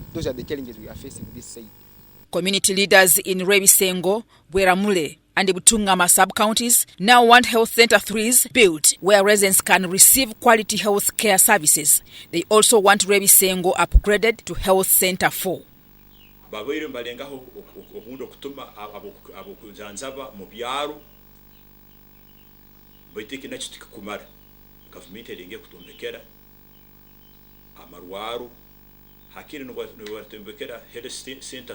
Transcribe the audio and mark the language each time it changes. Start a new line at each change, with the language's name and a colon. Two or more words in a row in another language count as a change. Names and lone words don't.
English: Those are the challenges we are facing this side. Community leaders in Rebisengo, Bweramule and Butungama sub-counties now want Health Center 3s built where residents can receive quality health care services. They also want Rebisengo upgraded to Health Center 4.
Tooro: Babaire mbalengaho okundo kutuma abo kujanzaba mu byaro baiteke nakyo tukikumara government erenge kutombekera amarwaro hakiri no batembekera Health Center